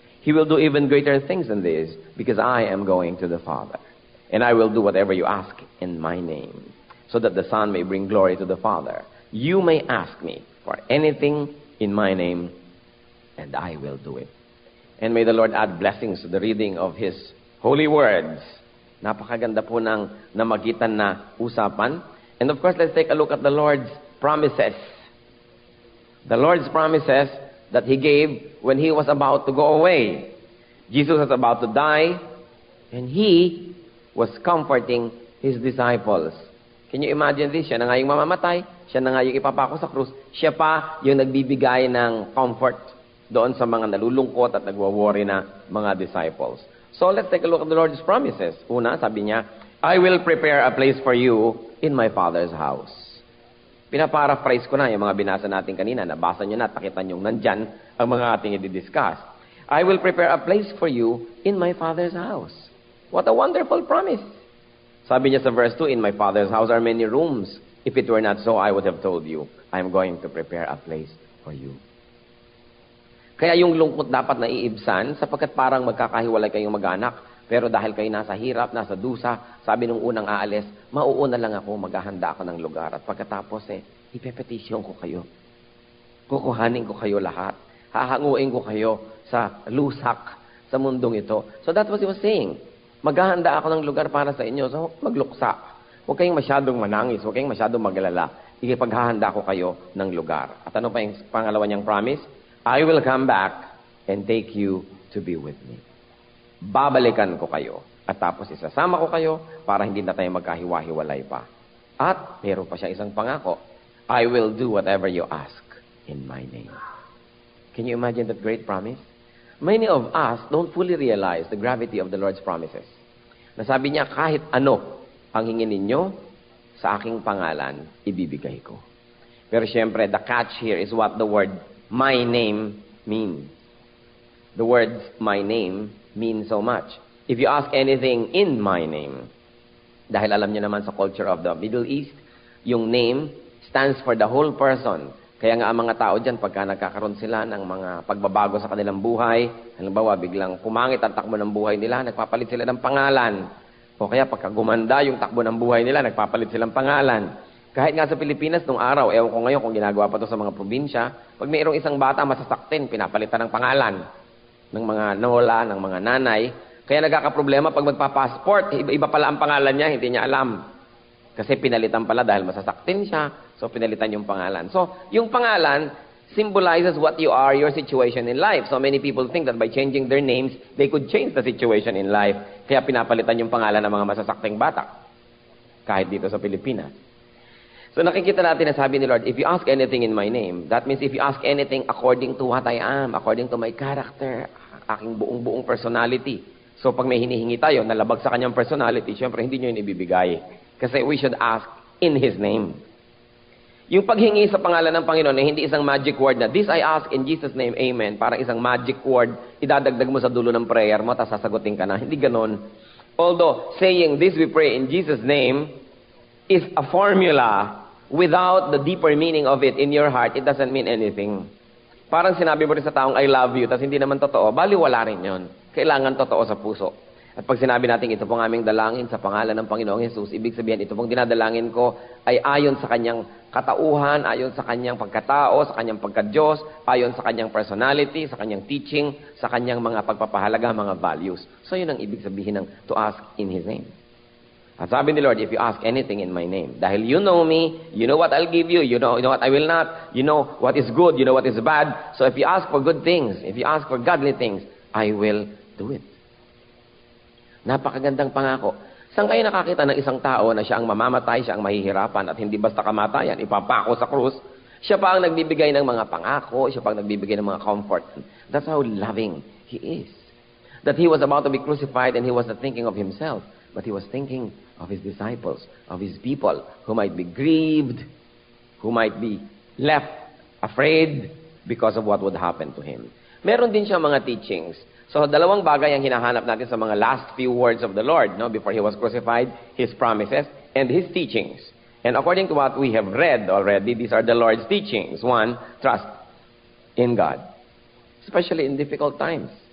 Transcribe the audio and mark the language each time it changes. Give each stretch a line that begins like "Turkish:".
English: He will do even greater things than this, because I am going to the Father. And I will do whatever you ask in my name, so that the Son may bring glory to the Father. You may ask me for anything in my name, and I will do it. And may the Lord add blessings to the reading of His holy words.
Filipino: Napakaganda po ng namagitan na usapan.
English: And of course, let's take a look at the Lord's promises. The Lord's promises that He gave when He was about to go away. Jesus was about to die, and He was comforting His disciples. Can you imagine this?
Filipino: Siya na nga yung mamamatay, siya na nga yung ipapako sa krus, siya pa yung nagbibigay ng comfort doon sa mga nalulungkot at nagwa-worry na mga disciples.
English: So let's take a look at the Lord's promises.
Filipino: Una, sabi niya,
English: I will prepare a place for you in my Father's house.
Filipino: Pinaparaphrase ko na yung mga binasa natin kanina. Nabasa nyo na, takitan nyo nandyan ang mga ating i-discuss.
English: I will prepare a place for you in my Father's house. What a wonderful promise.
Filipino: Sabi niya sa verse 2,
English: in my Father's house are many rooms. If it were not so, I would have told you, I am going to prepare a place for you.
Filipino: Kaya yung lungkot dapat na iibsan, sapagkat parang magkakahiwalay kayong mag-anak. Pero dahil kayo nasa hirap, nasa dusa, sabi nung unang aalis, mauuna lang ako, maghahanda ako ng lugar. At pagkatapos ipepetisyon ko kayo. Kukuhanin ko kayo lahat. Hahanguin ko kayo sa lusak sa mundong ito.
English: So that's what he was saying.
Filipino: Maghahanda ako ng lugar para sa inyo. So magluksa. Huwag kayong masyadong manangis. Huwag kayong masyadong magalala. Ipaghahanda ko kayo ng lugar. At ano pa yung pangalawa niyang promise?
English: I will come back and take you to be with me.
Filipino: Babalikan ko kayo. At tapos isasama ko kayo para hindi na tayo magkahiwa-hiwalay pa. At meron pa siya isang pangako.
English: I will do whatever you ask in my name. Can you imagine that great promise? Many of us don't fully realize the gravity of the Lord's promises.
Filipino: Nasabi niya, kahit ano ang hingin ninyo, sa aking pangalan, ibibigay ko. Pero syempre,
English: the catch here is what the word my name means. The word my name means so much. If you ask anything in my name,
Filipino: dahil alam niyo naman sa
English: culture of the Middle East, yung name stands for the whole person.
Filipino: Kaya nga ang mga tao dyan, pagka nagkakaroon sila ng mga pagbabago sa kanilang buhay, halimbawa biglang pumangit ang takbo ng buhay nila, nagpapalit sila ng pangalan. O kaya pagka gumanda yung takbo ng buhay nila, nagpapalit silang pangalan. Kahit nga sa Pilipinas, nung araw, ewan ko ngayon kung ginagawa pa to sa mga probinsya, pag mayroong isang bata masasaktin, pinapalitan ng pangalan ng mga lola, ng mga nanay. Kaya nagkakaproblema pag magpa-passport, iba pala ang pangalan niya, hindi niya alam. Kasi pinalitan pala dahil masasaktin siya, so pinalitan yung pangalan.
English: So,
Filipino: yung pangalan
English: symbolizes what you are, your situation in life. So many people think that by changing their names, they could change the situation in life.
Filipino: Kaya pinapalitan yung pangalan ng mga masasakting bata. Kahit dito sa Pilipinas.
English: So nakikita natin na sabi ni Lord, if you ask anything in my name, that means if you ask anything according to what I am, according to my character,
Filipino: aking buong-buong personality. So pag may hinihingi tayo, nalabag sa kanyang personality, syempre hindi nyo yun ibibigay.
English: Kasi we should ask in His name.
Filipino: Yung paghingi sa pangalan ng Panginoon ay hindi isang magic word na,
English: this I ask in Jesus' name, Amen.
Filipino: Parang isang magic word, idadagdag mo sa dulo ng prayer mo, tapos sasagutin ka na. Hindi ganon.
English: Although saying this we pray in Jesus' name is a formula, without the deeper meaning of it in your heart, it doesn't mean anything.
Filipino: Parang sinabi mo rin sa taong,
English: I love you,
Filipino: tapos hindi naman totoo, baliwala rin yun. Kailangan totoo sa puso. At pag sinabi natin, ito pong aming dalangin sa pangalan ng Panginoong Jesus, ibig sabihin, ito pong dinadalangin ko ay ayon sa kanyang katauhan, ayon sa kanyang pagkatao, sa kanyang pagka-Diyos, ayon sa kanyang personality, sa kanyang teaching, sa kanyang mga pagpapahalaga, mga values. So yun ang ibig sabihin ng
English: to ask in His name. At sabi ni Lord, if you ask anything in my name, dahil you know me, you know what I'll give you, you know what I will not, you know what is good, you know what is bad. So if you ask for good things, if you ask for godly things, I will do it.
Filipino: Napakagandang pangako. Saan kayo nakakita ng isang tao na siya ang mamamatay, siya ang mahihirapan at hindi basta kamatayan, ipapako sa krus, siya pa ang nagbibigay ng mga pangako, siya pa ang nagbibigay ng mga comfort.
English: That's how loving He is. That He was about to be crucified and He was not thinking of Himself, but He was thinking of His disciples, of His people who might be grieved, who might be left afraid because of what would happen to Him.
Filipino: Meron din siya mga teachings. So, dalawang bagay ang hinahanap natin sa mga
English: last few words of the Lord,
Filipino: no?
English: Before He was crucified, His promises and His teachings. And according to what we have read already, these are the Lord's teachings. One, trust in God. Especially in difficult times.